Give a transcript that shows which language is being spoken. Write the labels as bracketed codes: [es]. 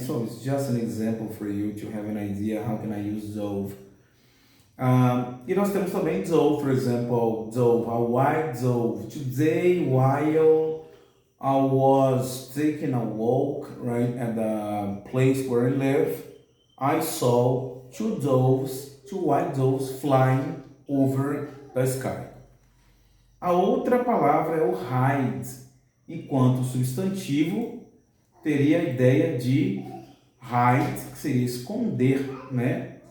[en] So it's just an example for you to have an idea how can I use dove. [pt] E nós temos também [en] dove, for example, a white dove. Today, while I was taking a walk, right, at the place where I live, I saw two white doves flying over the sky. [pt] A outra palavra é o hide, enquanto substantivo teria a ideia de hide, que seria esconder, né?